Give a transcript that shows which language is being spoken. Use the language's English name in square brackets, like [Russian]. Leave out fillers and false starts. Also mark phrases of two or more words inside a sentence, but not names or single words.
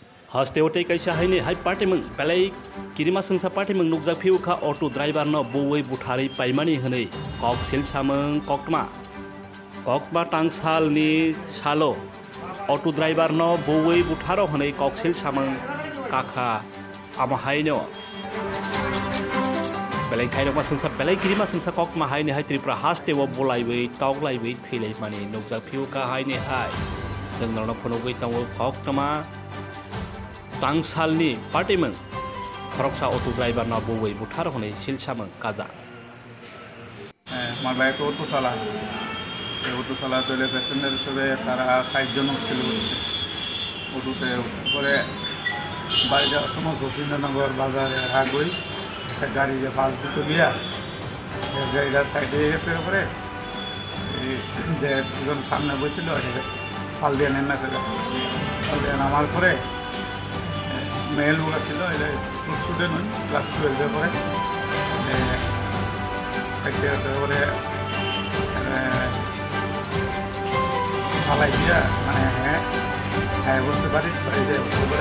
[Kok Borok] Hostewate kaisa haini hai party meng belai kirima sengsa party meng nukjak phiu kha [English] auto driver [Kok Borok] no bowai buthari paimani hne kok sil sameng kokma tangsal ni salo [English] auto driver [Kok Borok] no bowai butharo hne kok sil sameng kakha ama haino belai khairokma sengsa belai kirima sengsa kokma haini hai tripura hastewo bolaibai toglaibai thilai mani nukjak phiu kha haini hai जोंनाव फनोबै तांगो कक्टमा तांसालनि पार्टीमों खरकसा [English] auto driver [Kok Borok] ना बवै बुथार हनै सिलसामों काजा [Bangla] আমার [English] bike auto [Bangla] চালাতে প্যাসেঞ্জার হিসেবে তারা 60 জন ছিল অটোতে করে বাড়ি যাওয়ার সময় জসিন্দনগর বাজারে আগুই একটা গাড়ি বাস দুটো গিয়া গাড়িটা সাইডে গেছে পরে যে একজন সামনে বসেছিল ফাল দিয়ে নেমে ফাল দিয়ে নামার পরে মেল লোক ছিল এটা [English] student class [Bangla] 12 পরে পরে ফালাই দিয়া মানে হ্যাঁ বুঝতে পারি পরে